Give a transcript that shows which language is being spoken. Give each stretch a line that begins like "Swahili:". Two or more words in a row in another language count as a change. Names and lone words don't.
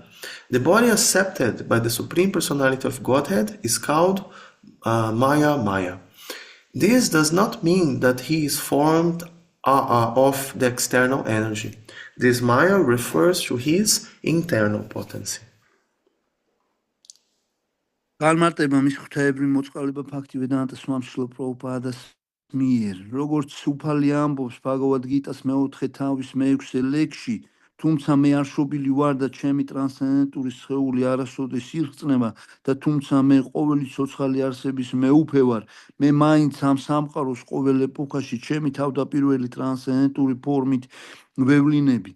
English: The body accepted by the Supreme Personality of Godhead is called Maya. This does not mean that he is formed of the external energy. This Maya refers to his internal potency.
Georgian: განმარტება მის ღვთაებრივ მოწყალება ფაქტივედანტა სვამშილო პრაბჰუპადას მიერ. როგორც უფალი ამბობს ბhagavad გიტას მეოთხე თავის მეექვსე ლექსში, თუმცა მე არ შობილი ვარ და ჩემი ტრანსცენდენტური სხეული არასოდეს ირწნება და თუმცა მე ყოველი ცოცხალი არსების მეუფე ვარ, მე მაინც ამ სამყაროს ყოველ ეპოქაში ჩემი თავდაპირველი ტრანსცენდენტური ფორმით ვევლინები.